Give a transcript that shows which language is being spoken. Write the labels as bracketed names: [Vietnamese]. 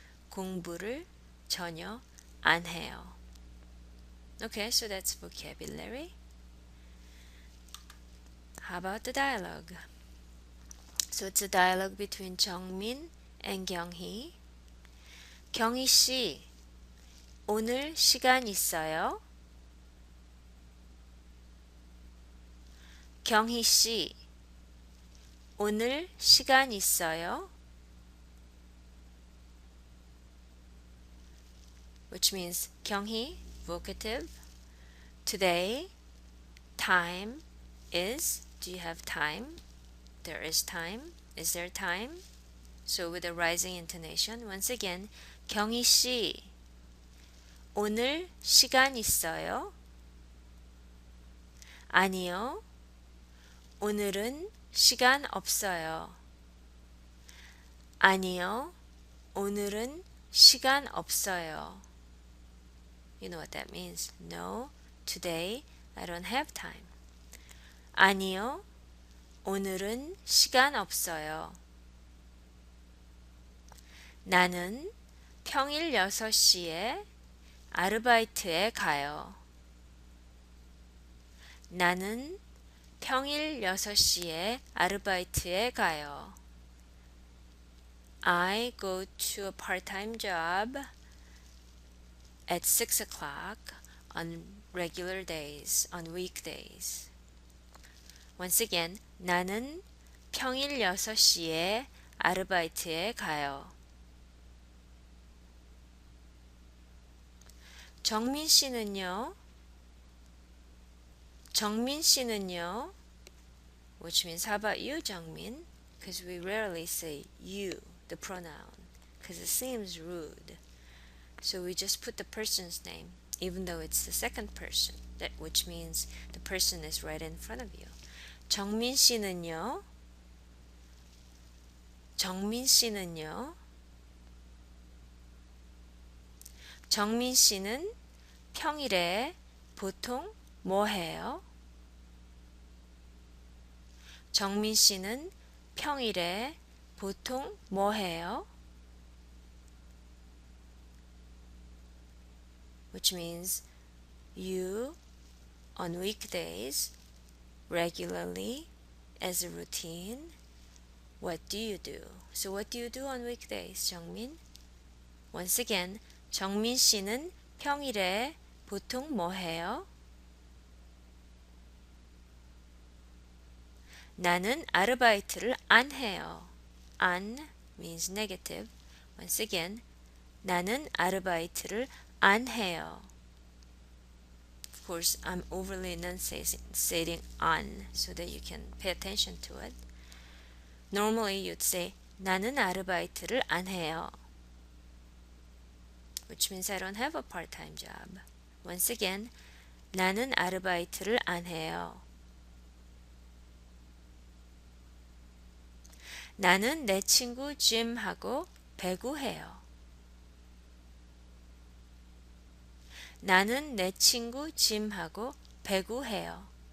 [Korean] 공부를 전혀 안 해요. [English] Okay, so that's vocabulary. How about the dialogue? So it's a dialogue between 정민 and 경희. [Korean] 경희 씨, 오늘 시간 있어요? 경희 씨, 오늘 시간 있어요? [English] Which means 경희, vocative. Today, time is, do you have time? There is time. Is there time? So with a rising intonation, once again, [Korean] 경희 씨, 오늘 시간 있어요? 아니요. 오늘은 시간 없어요. 아니요. 오늘은 시간 없어요. [English] You know what that means? No, today I don't have time. [Korean] 아니요. 오늘은 시간 없어요. 나는 평일 6시에 아르바이트에 가요. 나는 평일 6시에 아르바이트에 가요. [English] I go to a part-time job at 6 o'clock on regular days, on weekdays. Once again, [Korean] 나는 평일 6시에 아르바이트에 가요. 정민 씨는요? 정민 씨는요? [English] Which means, how about you, 정민? Because we rarely say you, the pronoun, because it seems rude. So we just put the person's name, even though it's the second person, which means the person is right in front of you. [Korean] 정민 씨는요? 정민 씨는요? 정민 씨는 평일에 보통 뭐 해요? 정민 씨는 평일에 보통 뭐 해요? [English] which means you on weekdays regularly as a routine. What do you do? So what do you do on weekdays, 정민? Once again, [Korean] 정민 씨는 평일에 보통 뭐 해요? 나는 아르바이트를 안 해요. [English] 안 means negative. Once again, [Korean] 나는 아르바이트를 안 해요. [English] Of course, I'm overly enunciating on so that you can pay attention to it. Normally, you'd say [Korean] 나는 아르바이트를 안 해요, [English] which means I don't have a part-time job. Once again, [Korean] 나는 아르바이트를 안 해요. 나는 내 친구 짐하고 배구해요. 나는 내 친구 짐하고 배구해요.